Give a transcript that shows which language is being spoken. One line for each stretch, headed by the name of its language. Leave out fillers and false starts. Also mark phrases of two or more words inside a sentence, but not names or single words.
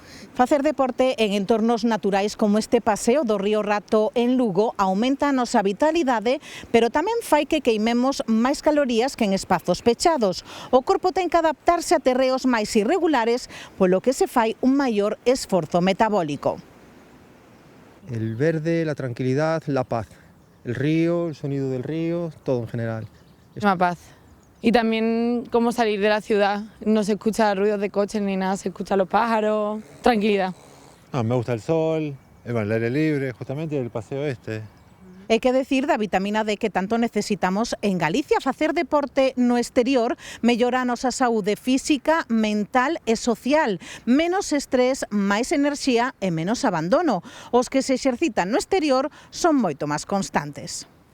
Galician: Facer deporte en entornos naturais como este paseo do río Rato en Lugo aumenta a nosa vitalidade, pero tamén fai que queimemos máis calorías que en espazos pechados. O corpo ten que adaptarse a terreos máis irregulares, polo que se fai un maior esforzo metabólico.
Spanish: El verde, la tranquilidad, la paz. El río, el sonido del río, todo en general. Es una paz. Y también cómo salir de la ciudad, no se escucha ruidos de coches ni nada, se escuchan los pájaros, tranquilidad. Me gusta el sol, el aire libre, justamente el paseo este.
Galician: É que decir da vitamina D que tanto necesitamos en Galicia. Facer deporte no exterior mellora a nosa saúde física, mental e social. Menos estrés, máis enerxía e menos abandono. Os que se exercitan no exterior son moito máis constantes.